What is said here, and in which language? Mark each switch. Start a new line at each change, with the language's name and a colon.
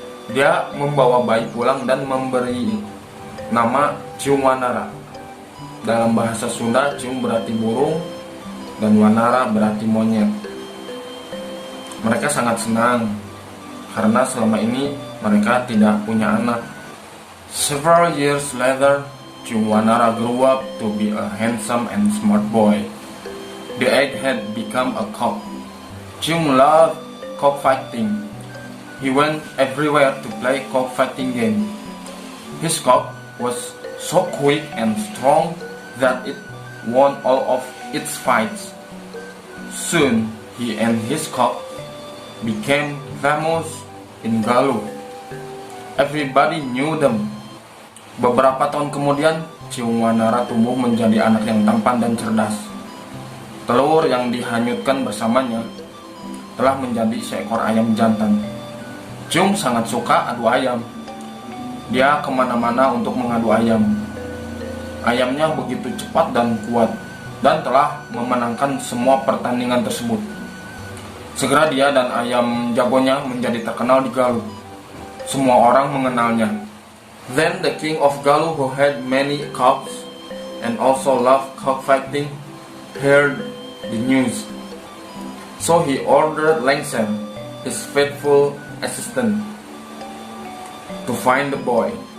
Indonesian: Dia membawa bayi pulang dan memberi nama Chung Wanara. Dalam bahasa Sunda, Chung berarti burung dan Wanara berarti monyet. Mereka sangat senang karena selama ini mereka tidak punya anak.
English: Several years later, Chung Wanara grew up to be a handsome and smart boy. The egg had become a cock. Chung loved cockfighting. He went everywhere to play cockfighting game. His cock was so quick and strong that it won all of its fights. Soon, he and his cock became famous in Galuh. Everybody knew them.
Indonesian: Beberapa tahun kemudian, Chung Wanara tumbuh menjadi anak yang tampan dan cerdas. Telur yang dihanyutkan bersamanya telah menjadi seekor ayam jantan. Chung sangat suka adu ayam. Dia kemana-mana untuk mengadu ayam. Ayamnya begitu cepat dan kuat, dan telah memenangkan semua pertandingan tersebut. Segera dia dan ayam jagonya menjadi terkenal di Galuh. Semua orang mengenalnya.
English: Then the king of Galuh, who had many cocks and also loved cockfighting, heard the news. So he ordered Lengser, his faithful assistant, to find the boy.